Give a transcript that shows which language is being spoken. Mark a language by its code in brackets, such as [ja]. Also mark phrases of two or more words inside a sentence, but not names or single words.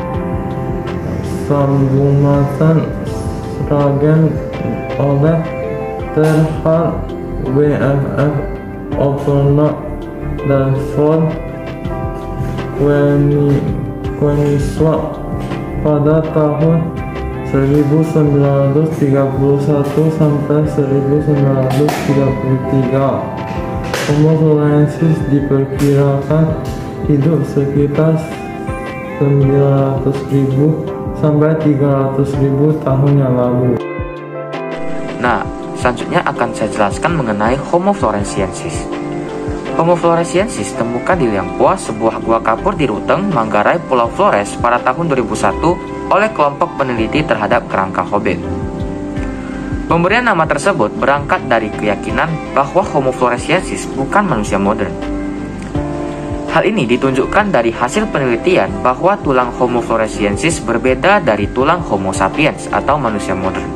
[id] Sambungatan, Sragen oleh Terhad, WFF, Overlock, dan Ford Koenigsweg pada tahun 1931 sampai 1933. Homo soloensis diperkirakan hidup sekitar 900.000 sampai 300.000 tahun yang lalu. Nah, selanjutnya akan saya jelaskan mengenai Homo floresiensis. Homo floresiensis ditemukan di Liangpua, sebuah gua kapur di Ruteng, Manggarai, Pulau Flores pada tahun 2001 oleh kelompok peneliti terhadap kerangka Hobbit. Pemberian nama tersebut berangkat dari keyakinan bahwa Homo floresiensis bukan manusia modern. Hal ini ditunjukkan dari hasil penelitian bahwa tulang Homo floresiensis berbeda dari tulang Homo sapiens atau manusia modern.